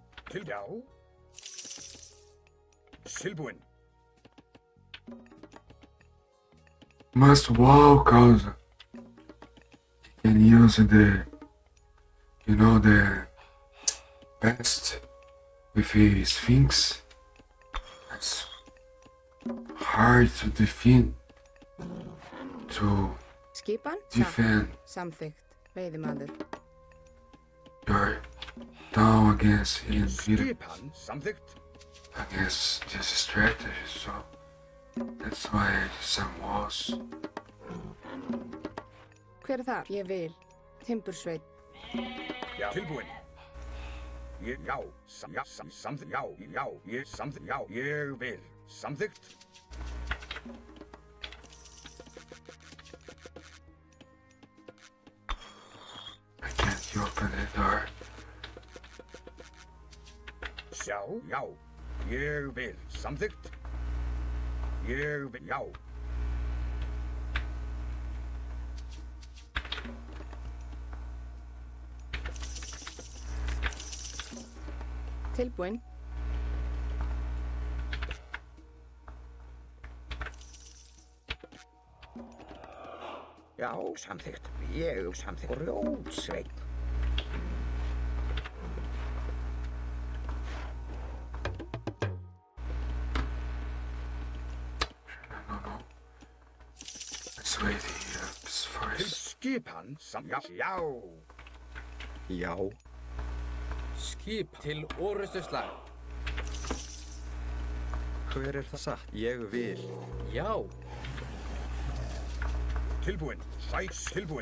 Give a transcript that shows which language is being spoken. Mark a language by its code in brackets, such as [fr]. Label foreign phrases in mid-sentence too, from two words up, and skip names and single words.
[is] já. Tilbúinn. [en] Must walk out. He can use the, the best with his Sphinx. That's hard to defend. To [is] Skipan? [en] defend. [is] Samþykkt. Veiðimaður. [en] You're down against him, Peter. [is] Skipan samþykkt. [en] Against this strategy, so that's why some walls. [is] Hver þar? Ég vil. Timbursveit. Já. Tilbúinn. Já. Samþykkt. Já. Ég samþykkt. Já. Ég vil. Samþykkt. [en] I can't open the door. [is] Já. Ég vil. Samþykkt. Ég vil. Já. Tilbúinn. Já, samþykkt. Ég samþykkt. Grjótsveinn. [en] No. Let's wait here first. [is] Skipan já. Já. Skip til orustuslag. Hver er það satt? Ég vil. Já. Tilbúinn. Tilbúinn.